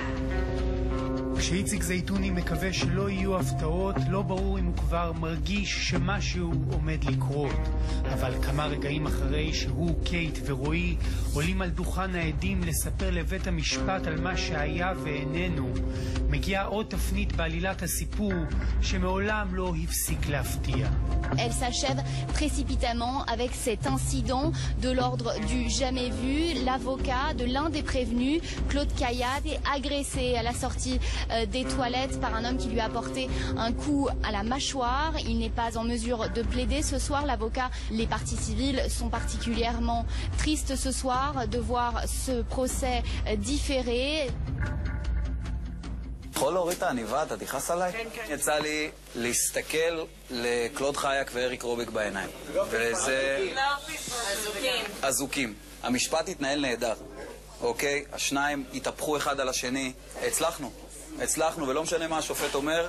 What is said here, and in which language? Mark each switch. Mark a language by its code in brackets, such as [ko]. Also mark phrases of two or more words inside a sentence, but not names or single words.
[he] כשאיציק זייתוני מקווה שלא יהיו הפתעות, לא ברור אם הוא כבר מרגיש שמשהו עומד לקרות. אבל כמה רגעים אחרי שהוא, קייט ורועי עולים על דוכן העדים לספר לבית המשפט על מה שהיה ואיננו, מגיעה עוד תפנית בעלילת הסיפור שמעולם לא הפסיק להפתיע. [fr] Elle s'achève précipitamment avec cet incident de l'ordre du jamais vu. L'avocat de l'un des prévenus, Claude Caillatte, est agressé à la sortie des toilettes par un homme qui lui a porté un coup à la mâchoire. Il n'est pas en mesure de plaider ce soir. L'avocat, les parties civiles sont particulièrement tristes ce soir de voir ce procès différé. [he] יכול להוריד את העניבה, אתה תכעס עליי? כן. יצא לי להסתכל לקלוד חייק ואריק רוביק בעיניים. וזה... אזוקים. המשפט התנהל נהדר, אוקיי? השניים התהפכו אחד על השני. הצלחנו, ולא משנה מה השופט אומר.